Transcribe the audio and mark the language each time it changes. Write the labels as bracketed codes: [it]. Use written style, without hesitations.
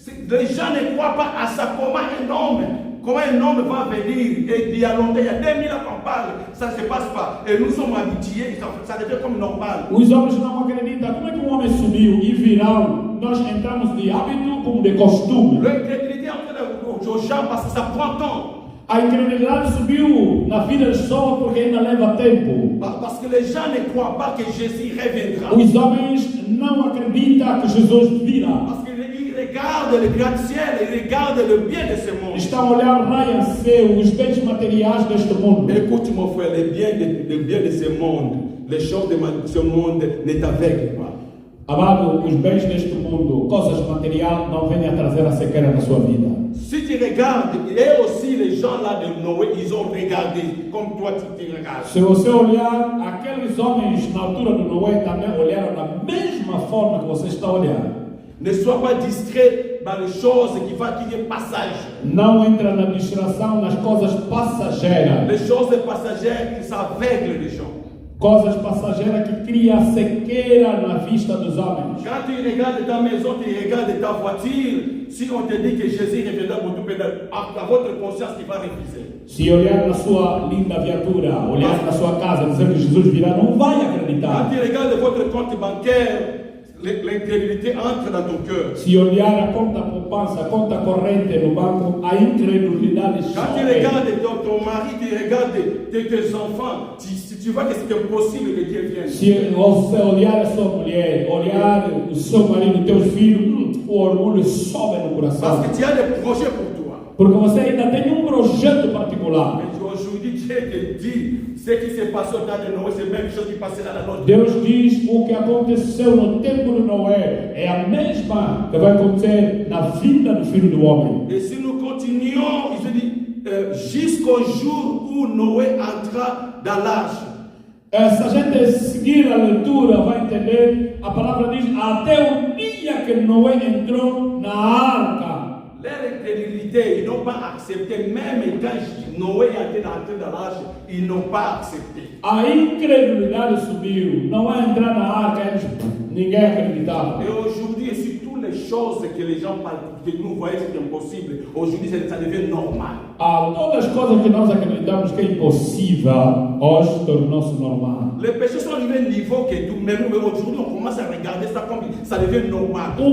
[fr] Les gens ne croient pas à ça. Comment un homme comment un homme va venir et il y a longtemps, il y a 2000 ans qu'on parle, ça ne se passe pas. Et nous sommes habitués, ça devient comme normal. [pt] Os homens não acreditam. Como é que um homem subiu e virão? Nós entramos de hábito como de costume. [fr] L'incrédulité est en train aux gens parce que ça prend temps. [pt] A incredulidade subiu na vida das pessoas porque ainda leva tempo. [fr] Parce que les gens ne croient pas que Jésus reviendra. [pt] Os homens não acreditam que Jesus virá. [fr] Parce qu'ils regardent le gratte-ciel, ils regardent le bien de ce monde. [pt] Estão a olhar raio-céu, os bens materiais deste mundo. [fr] Écoute mon frère, le bien de ce monde, les choses de ce monde ne t'aveuglent pas. [pt] Amado, os bens deste mundo, coisas materiais, não vêm a trazer a sequeira na sua vida. [fr] Si tu regardes, et aussi les gens là de Noé, ils ont regardé comme toi tu regardes. [pt] Se você olhar, aqueles homens na altura do Noé também olharam da mesma forma que você está olhando. [fr] Ne sois pas distrait par les choses qui est passage. [pt] Não entra na distração nas coisas passageiras. [fr] Les choses passagères qui s'aveuglent les gens. [pt] Coisas passageiras que criam sequeira na vista dos homens. [fr] Quand tu regardes ta maison, tu regardes ta voiture, si on te dit que Jésus reviendra pour tout pédale, à votre conscience qui va refuser. [pt] Se olhar na sua linda viatura, olhar na sua casa, dizer que Jesus virá, não vai acreditar. [fr] Quand tu regardes votre compte bancaire, l'incrédulité entre dans ton cœur. [pt] Se olhar a conta poupança, a conta corrente no banco, a incredulidade [fr] Quand [pt] chora. [fr] tu regardes ton mari, tu regardes tes enfants, tu vois que c'est impossible que Dieu vienne. [pt] Se você olhar a sua mulher, olhar o seu marido, teus filhos, o orgulho sobe no coração. [fr] Parce que tu as des projets pour toi. [pt] Porque você ainda tem projeto particular. [fr] Mais aujourd'hui, Dieu te dit, ce qui s'est passé au temps de Noé, c'est la même chose qui passera dans notre [pt] Deus diz o que aconteceu no tempo de Noé é a mesma que vai acontecer na vida do Filho do Homem. [fr] Et si nous continuons, il se dit, jusqu'au jour où Noé entra dans l'arche. [pt] Se a gente seguir a leitura, vai entender, a palavra diz, até o dia que Noé entrou na arca. [fr] Leur incrédulité, ils n'ont pas accepté, même quand Noé a été entré dans l'arche, ils n'ont pas accepté. [pt] A incredulidade subiu, não é entrar na arca, ninguém acreditava. [fr] Et aujourd'hui, si toutes les choses que les gens parlent, que nous voyons c'est impossible, aujourd'hui ça devient normal. [pt] Todas as coisas que nós acreditamos que é impossível, hoje tornou-se normal. [fr] Les péchés sont arrivés à un niveau que nous-mêmes, aujourd'hui, on commence à regarder ça comme ça devient normal.